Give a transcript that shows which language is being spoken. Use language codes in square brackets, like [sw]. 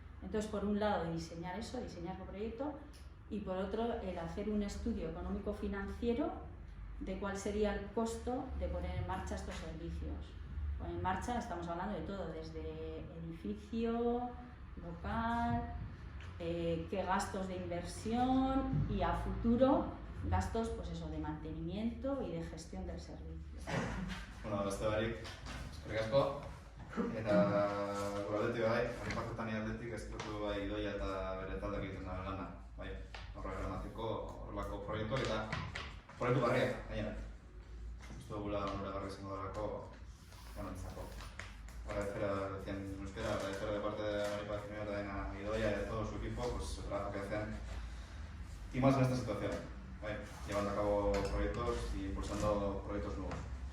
[es] Entonces, por un lado, diseñar eso, diseñar el proyecto, y por otro, el hacer un estudio económico-financiero de cuál sería el costo de poner en marcha estos servicios. Poner en marcha, estamos hablando de todo, desde edificio, local, qué gastos de inversión y a futuro gastos pues eso, de mantenimiento y de gestión del servicio. [eu] Bueno, beste barik, eskerrik asko. Eta gure aldetik bai, Aripako ni aldetik eskertu bai Idoia eta bere taldeak egiten duen lana. Bai, horrela emateko horrelako proiektuak eta proiektu barriak, gainera. Uste dugula onuragarri izango delako ganontzako. [es] Agradecer, decía en euskera, agradecer de parte de Aripako también a Idoia y a todo su equipo, pues el trabajo que hacen y más en esta situación, llevando a cabo proyectos y impulsando proyectos nuevos.